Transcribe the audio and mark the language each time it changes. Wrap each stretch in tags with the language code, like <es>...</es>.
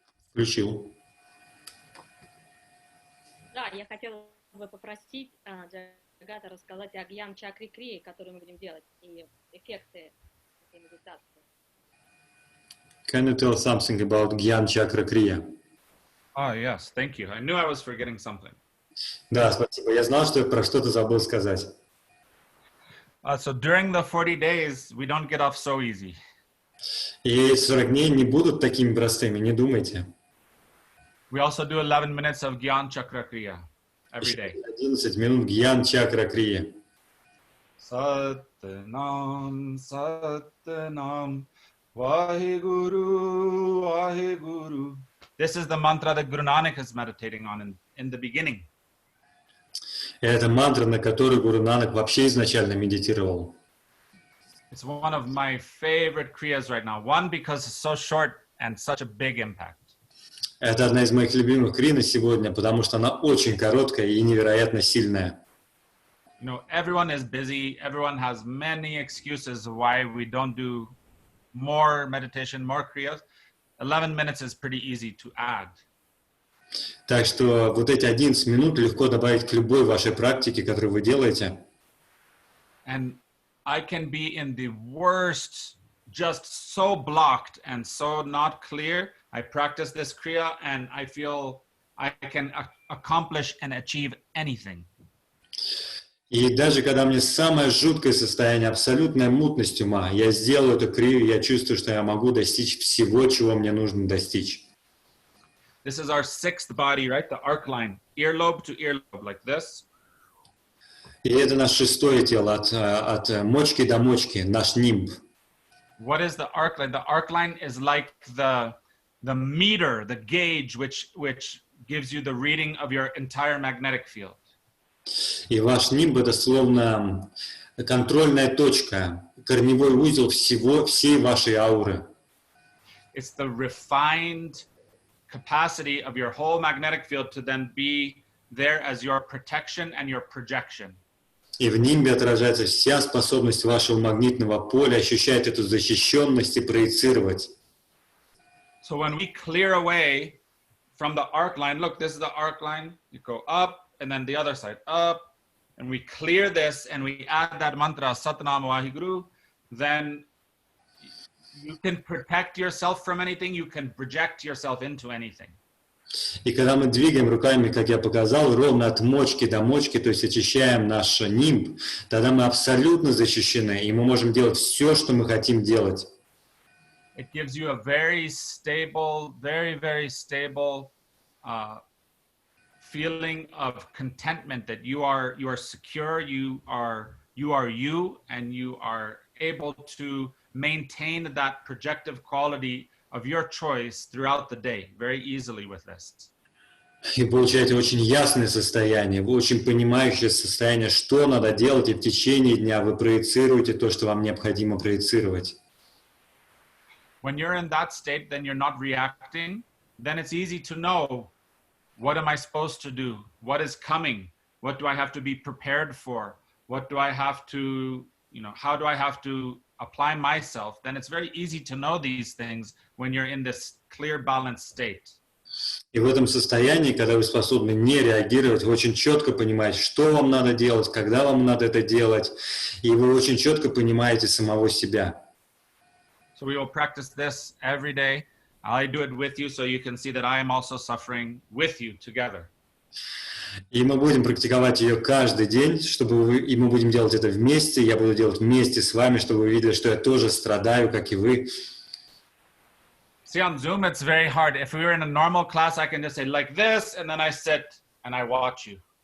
<ru>Включил. Да, я хотела бы попросить Джагата рассказать о гьян чакре крии, которую мы будем делать, и эффекты этой медитации.</ru> <en>Can you tell something about Gyan Chakra Kriya? Oh, yes. Thank you. I knew I was forgetting something.</en> <ru>Да, спасибо. Я знал, что про что-то забыл сказать.</ru> <en>So during the 40 days, we don't get off so easy.</en> <ru>И 40 дней не будут такими простыми, не думайте.</ru> <en>We also do 11 minutes of Gyan Chakra Kriya every day.</en> <ru>11 минут Gyan Chakra Kriya.</ru> <pa>Satnam, Satnam, Vaheguru, Vaheguru.</pa> <en>This is the mantra that Guru Nanak is meditating on in the beginning.</en> <ru>Это мантра, на которую Гуру Нанак вообще изначально медитировал.</ru> <en>It's one of my favorite kriyas right now. One, because it's so short and such a big impact.</en> <ru>Это одна из моих любимых крий на сегодня, потому что она очень короткая и невероятно сильная.</ru> <en>You know, everyone is busy. Everyone has many excuses why we don't do more meditation, more kriyas. 11 minutes is pretty easy to add.</en> <ru>Так что вот эти 11 минут легко добавить к любой вашей практике, которую вы делаете.</ru> <en>And I can be in the worst, just so blocked and so not clear. I practice this kriya and I feel I can accomplish and achieve anything.</en> <ru>И даже когда мне самое жуткое состояние, абсолютная мутность ума, я сделаю эту крию, я чувствую, что я могу достичь всего, чего мне нужно достичь.</ru> <en>This is our sixth body, right? The arc line, earlobe to earlobe, like this.</en> <ru>И это наше шестое тело, от мочки до мочки, наш нимб.</ru> <en>What is the arc line? The arc line is like the meter, the gauge, which gives you the reading of your entire magnetic field.</en> <ru>И ваш нимб — это словно контрольная точка, корневой узел всей вашей ауры.</ru> <en>It's the refined capacity of your whole magnetic field to then be there as your protection and your projection.</en> <ru>И в нимбе отражается вся способность вашего магнитного поля ощущать эту защищенность и проецировать.</ru> <en>So when we clear away from the arc line, look, this is the arc line. You go up and then the other side up, and we clear this and we add that mantra, Satnam Vaheguru, then you can protect yourself from anything. You can project yourself into anything.</en> <ru>И когда мы двигаем руками, как я показал, ровно от мочки до мочки, то есть очищаем наш нимб, тогда мы абсолютно защищены, и мы можем делать все, что мы хотим делать.</ru> <en>It gives you a very stable, very, very stable feeling of contentment that you are secure, you are you, and you are able to maintain that projective quality of your choice throughout the day very easily with this.</en> <ru>И получаете очень ясное состояние, очень понимающее состояние, что надо делать, и в течение дня вы проецируете то, что вам необходимо проецировать.</ru> <en>When you're in that state, then you're not reacting, then it's easy to know, what am I supposed to do? What is coming? What do I have to be prepared for? What do I have to, how do I have to apply myself? Then it's very easy to know these things when you're in this clear, balanced state.</en> <ru>И в этом состоянии, когда вы способны не реагировать, вы очень четко понимаете, что вам надо делать, когда вам надо это делать, и вы очень четко понимаете самого себя.</ru> <en>So we will practice this every day. I do it with you so you can see that I am also suffering with you together.</en> <ru>И мы будем практиковать ее каждый день, и мы будем делать это вместе, я буду делать вместе с вами, чтобы вы видели, что я тоже страдаю, как и вы.</ru> <en>See, on Zoom, it's very hard. If we were in a normal class, I can just say like this, and then I sit and I watch you.</en>